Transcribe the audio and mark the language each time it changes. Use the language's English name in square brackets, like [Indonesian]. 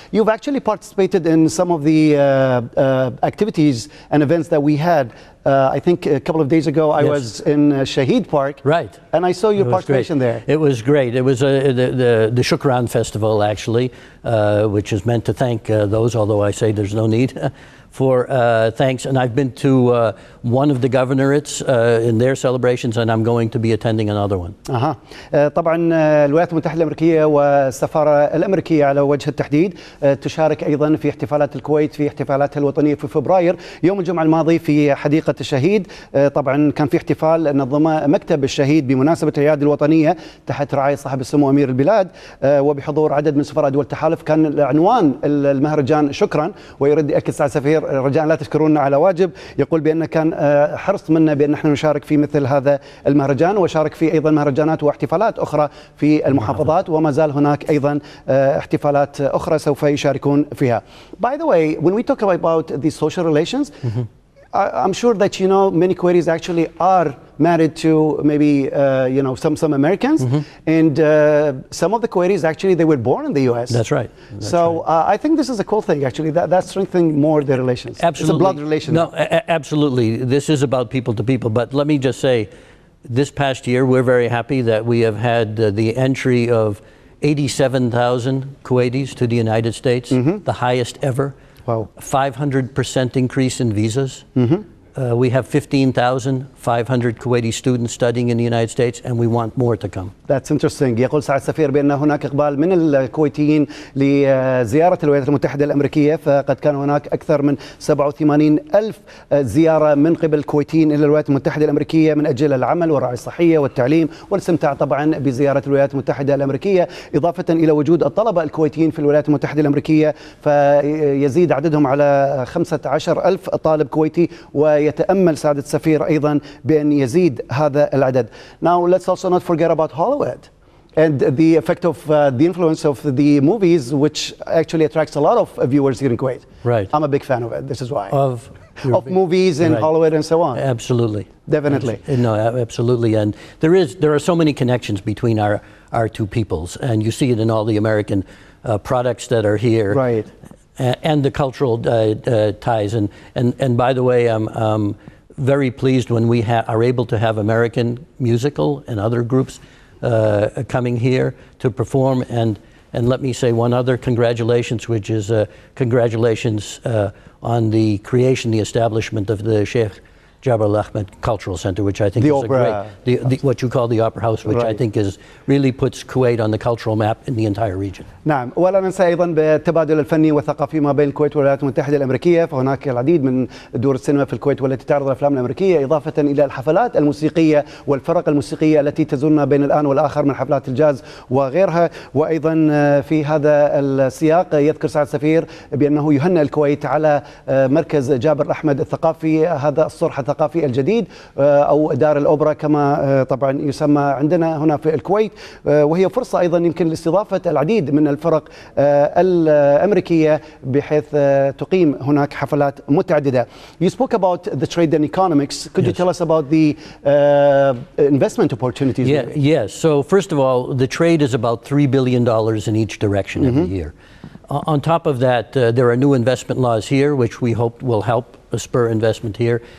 [English] You've actually participated in some of the activities and events that we had. I think a couple of days ago I was in Shahid Park, and I saw your participation there. It was great. It was the Shukran Festival, actually, which is meant to thank those, although I say there's no need for thanks. And I've been to one of the governorates in their celebrations, and I'm going to be attending another one. [Arabic] طبعا الولايات المتحدة الأمريكية والسفارة الأمريكية على وجه التحديد تشارك أيضا في احتفالات الكويت في احتفالاتها الوطنية في فبراير. يوم الجمعة الماضي في حديقة الشهيد طبعا كان في احتفال نظمه مكتب الشهيد بمناسبة العيادة الوطنية تحت رعاية صاحب السمو أمير البلاد وبحضور عدد من سفراء دول التحالف. كان عنوان المهرجان شكرا، ويرد يأكد سعادة السفير رجاء لا تشكرونا على واجب. يقول بأن كان حرص منا بأن نحن نشارك في مثل هذا المهرجان، وشارك في أيضا مهرجانات واحتفالات أخرى في المحافظات، وما زال هناك أيضا احتفالات أخرى سوف يشاركون فيها. [English] By the way, when we talk about the social relations, I'm sure that you know many Kuwaitis actually are married to maybe some Americans, and some of the Kuwaitis actually they were born in the U.S. That's right. I think this is a cool thing actually. That's strengthening more their relations. Absolutely. It's a blood relation. No, absolutely. This is about people to people. But let me just say, this past year we're very happy that we have had the entry of 87,000 Kuwaitis to the United States, the highest ever. Wow. 500% increase in visas. We have 15,500 Kuwaiti students studying in the United States, and we want more to come. That's interesting. [Arabic] يقول سعادة السفير بأن هناك إقبال من الكويتيين لزيارة الولايات المتحدة الأمريكية، فقد كان هناك أكثر من 87,000 زيارة من قبل الكويتيين إلى الولايات المتحدة الأمريكية من أجل العمل والرعاية الصحية والتعليم والاستمتاع طبعا بزيارة الولايات المتحدة الأمريكية، إضافة إلى وجود الطلبة الكويتيين في الولايات المتحدة الأمريكية، فيزيد عددهم على 15,000 طالب كويتي، ويتأمل سعادة السفير أيضا بأن يزيد هذا العدد. [English] Now let's also not forget about Hollywood and the effect of the influence of the movies, which actually attracts a lot of viewers here in Kuwait. Right. I'm a big fan of it. This is why. Of movies and Hollywood and so on. Absolutely. Definitely. No, absolutely. And there are so many connections between our two peoples, and you see it in all the American products that are here. Right. And the cultural ties. And by the way, I'm very pleased when we are able to have American musical and other groups coming here to perform. And let me say one other congratulations, which is congratulations on the creation, the establishment of the Sheikh Jabal Ahmed Cultural Center, which I think is opera, a great, what you call the Opera House, which I think is really puts Kuwait on the cultural map in the entire region. [Arabic] نعم، ولا ننسى أيضا بالتبادل الفني والثقافي ما بين الكويت والولايات المتحدة الأمريكية، فهناك العديد من دور السينما في الكويت والتي تعرض الأفلام الأمريكية، إضافة إلى الحفلات الموسيقية والفرق الموسيقية التي تزورنا بين الآن والآخر من حفلات الجاز وغيرها. وأيضا في هذا السياق يذكر سعادة السفير بأنه يهنئ الكويت على مركز جابر أحمد الثقافي، هذا الصرح الثقافي الجديد أو دار الأوبرا كما طبعا يسمى عندنا هنا في الكويت، وهي فرصة أيضا يمكن لاستضافة العديد من الفرق الأمريكية بحيث تقيم هناك حفلات متعددة. [English] You spoke about the trade and economics. Could you tell us about the investment opportunities? Yes. So first of all, the trade is about $3 billion in each direction every year. On top of that, there are new investment laws here, which we hope will help spur investment here.